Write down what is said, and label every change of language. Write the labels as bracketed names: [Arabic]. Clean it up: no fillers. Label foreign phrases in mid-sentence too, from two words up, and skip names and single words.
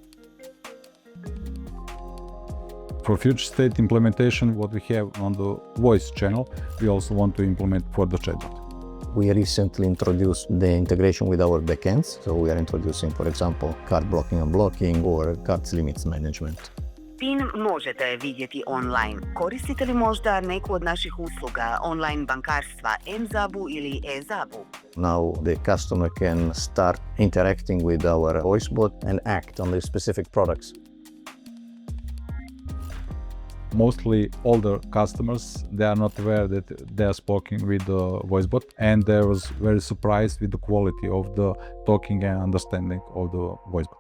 [English] For future state implementation, what we have on the voice channel, we also want to implement for the chatbot. We recently introduced the integration with our backends. So we are introducing, for example, card blocking and blocking or cards limits management. [Croatian] PIN možete vidjeti online. Koristite li možda neku od naših usluga online bankarstva mZabu ili eZabu? [English] Now the customer can start interacting with our voice bot and act on the specific products. Mostly older customers, they are not aware that they are speaking with the voice bot, and they was very surprised with the quality of the talking and understanding of the voice bot.